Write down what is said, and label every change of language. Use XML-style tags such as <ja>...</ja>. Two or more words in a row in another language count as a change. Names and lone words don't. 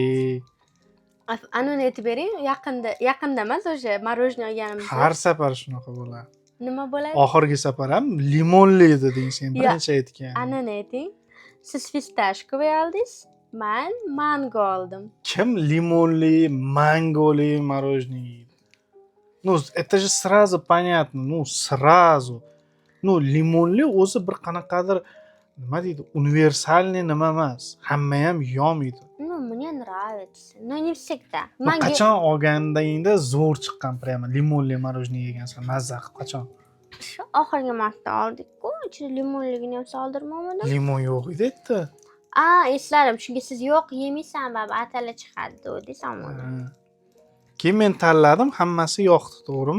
<uz>Anoni aytib bering, yaqinda emas, o'sha marojniy olganimizda. Har safar shunaqa bo'ladi. Nima bo'ladi? Oxirgi safar ham limonli deding sen, birinchi aytgan. Anani ayting. Siz fistashkovoy oldingiz, men mango oldim. Kim limonli, mangoli marojniy?</uz> <ru>Ну, это же сразу понятно, сразу.</ru> <uz>Limonli o'zi bir qanaqadir nima deydi, universalniy nima emas. Hamma ham yomaydi.</uz> <ru>Мне нравится. Но не всегда.</ru> <uz>Qachon olgandingda zo'r chiqqan prямо limonli marojniy yegansan, mazza qilib qachon? Shu oxirgi marta oldik-ku, ichida limonligini ham soldirmadim. Limon yo'q edi aytdi. Esladim. Chunki siz yo'q yemaysan, baba, atala chiqadi dedingizmi? Keyin men tanladim, hammasi yoqdi, to'g'rimi?</uz>